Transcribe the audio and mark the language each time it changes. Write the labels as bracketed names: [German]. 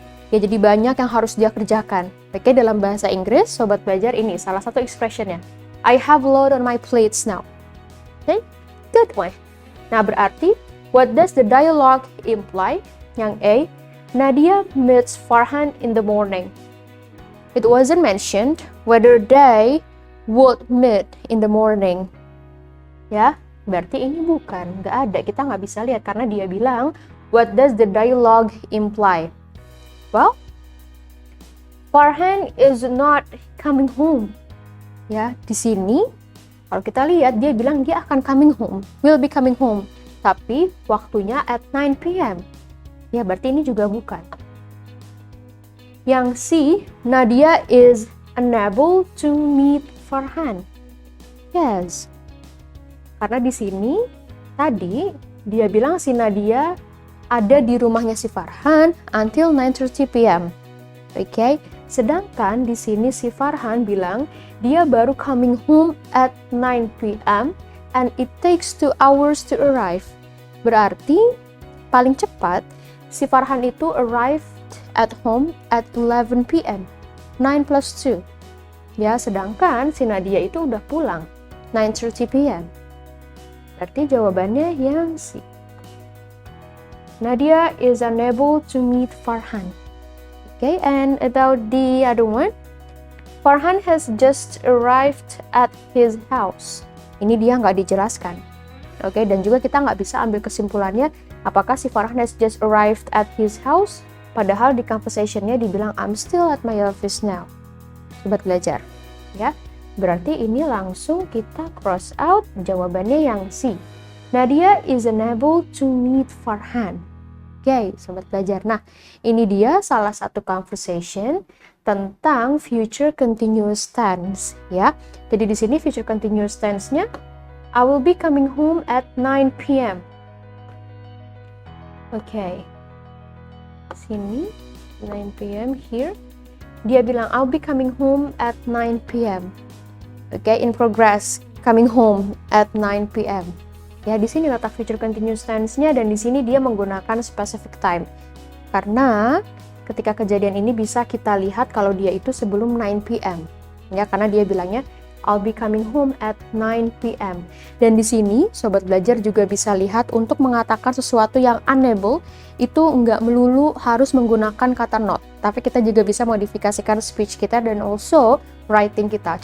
[Indonesian] Ya, jadi banyak yang harus dia kerjakan. Oke, dalam bahasa Inggris, sobat belajar ini salah satu expressionnya. [English] I have a lot on my plates now. Okay, good one. [Indonesian] Nah, berarti [English] what does the dialogue imply? Yang A, Nadia meets Farhan in the morning. It wasn't mentioned whether they would meet in the morning. [Indonesian] Ya, berarti ini bukan, nggak ada. Kita nggak bisa lihat karena dia bilang, [English] what does the dialogue imply? Well, Farhan is not coming home. [Indonesian] Ya, di sini Kalau kita lihat, dia bilang dia akan coming home, [English] will be coming home. [Indonesian] Tapi waktunya at 9 p.m. Ya, berarti ini juga bukan. [English] Yang C, Nadia is unable to meet Farhan. [Indonesian] Yes. Karena di sini tadi dia bilang si Nadia ada di rumahnya si Farhan until 9:30 p.m. Oke. Sedangkan di sini si Farhan bilang dia baru [English] coming home at 9 p.m. and it takes 2 hours to arrive. [Indonesian] Berarti paling cepat si Farhan itu [English] arrived at home at 11 p.m. [Indonesian] 9 plus 2. Ya, sedangkan si Nadia itu udah pulang 9:30 p.m. Berarti jawabannya yang C. [English] Nadia is unable to meet Farhan. Okay, and about the other one, Farhan has just arrived at his house. [Indonesian] Ini dia nggak dijelaskan. Oke, dan juga kita nggak bisa ambil kesimpulannya apakah si Farhan [English] has just arrived at his house, [Indonesian] padahal di conversation-nya dibilang [English] I'm still at my office now. [Indonesian] Sobat belajar, ya. Berarti ini langsung kita cross out, jawabannya yang C. [English] Nadia is unable to meet Farhan. [Indonesian] Oke, sobat belajar. Nah, ini dia salah satu conversation tentang future continuous tense, ya. Jadi di sini [English] future continuous tense-nya I will be coming home at 9 p.m. Oke. Sini 9 p.m. here. [Indonesian] Dia bilang [English] I'll be coming home at 9 p.m. Oke, in progress, coming home at 9 p.m. [Indonesian] Ya, di sini letak future continuous tense-nya dan di sini dia menggunakan specific time. Karena ketika kejadian ini bisa kita lihat kalau dia itu sebelum 9 p.m. Ya, karena dia bilangnya [English] I'll be coming home at 9 p.m. [Indonesian] Dan di sini sobat belajar juga bisa lihat untuk mengatakan sesuatu yang unable itu nggak melulu harus menggunakan kata not, tapi kita juga bisa modifikasikan speech kita dan also writing kita.